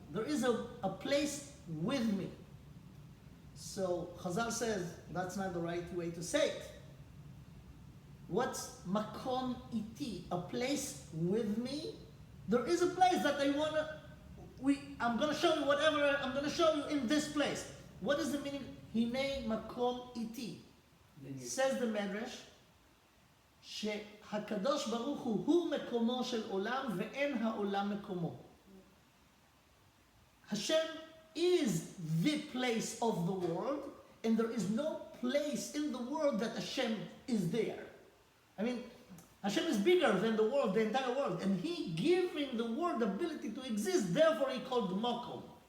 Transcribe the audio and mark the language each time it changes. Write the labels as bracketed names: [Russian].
[English] There is a place with me. So Chazal says that's not the right way to say it. What's makom iti? A place with me? There is a place that I'm going to show you whatever I'm going to show you in this place. What is the meaning? Hinei makom iti. Says the [Hebrew] Medrash, שהקדוש ברוך הוא מקומו של עולם ואין העולם מקומו. [English] Hashem is the place of the world, and there is no place in the world that Hashem is there. I mean, Hashem is bigger than the world, the entire world, and He giving the world the ability to exist, therefore He called Makom.